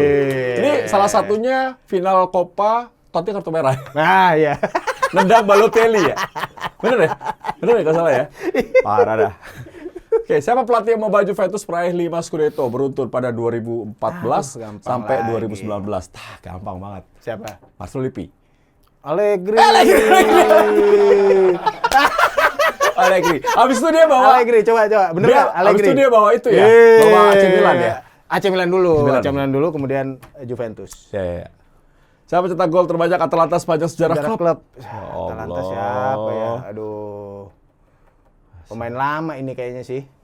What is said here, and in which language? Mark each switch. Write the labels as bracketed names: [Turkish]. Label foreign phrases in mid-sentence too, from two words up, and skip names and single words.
[Indonesian] Ini salah satunya final Copa, Totti kartu merah. Nah, iya. Nendang Balotelli ya? Bener ya? Bener ya, kalau salah ya? Parah dah. Oke, siapa pelatih yang membawa Juventus meraih 5 Scudetto beruntun pada 2014 sampai 2019? Gampang banget. Siapa? Marcelo Lippi. Allegri. Allegri. Habis itu dia bawa Allegri, coba. Bener nggak? habis Allegri. itu dia bawa itu ya. Yeay. Bawa AC Milan ya. AC Milan dulu. AC Milan. dulu, kemudian Juventus. Ya. Siapa cetak gol terbanyak Atalanta sepanjang sejarah klub? Atalanta Allah. siapa ya? Aduh. Pemain lama ini kayaknya sih.